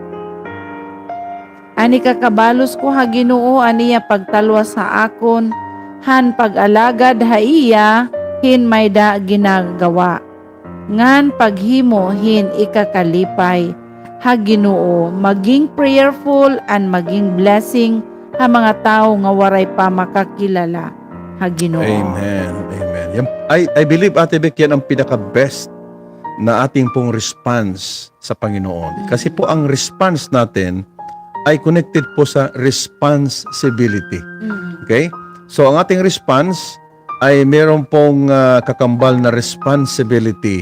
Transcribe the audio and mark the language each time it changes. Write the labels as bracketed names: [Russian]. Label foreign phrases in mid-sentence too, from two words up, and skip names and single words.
[Waray] Ani kakabalos ko ha Ginoo, aniya pagtalwas ha akon, han pag-alagad ha iya, hin mayda ginagawa. Ngan paghimo hin ikakalipay ha Ginoo, maging [English] prayerful and [Waray] maging blessing ha mga tao nga waray pa makakilala ha Ginoo. Amen. [Filipino] Yan, [English] I believe, [Filipino] Ate Beck, yan ang pinaka-best na ating pong response sa Panginoon. Kasi po ang response natin ay connected po sa responsibility. Mm. Okay? So ang ating response ay meron pong kakambal na responsibility.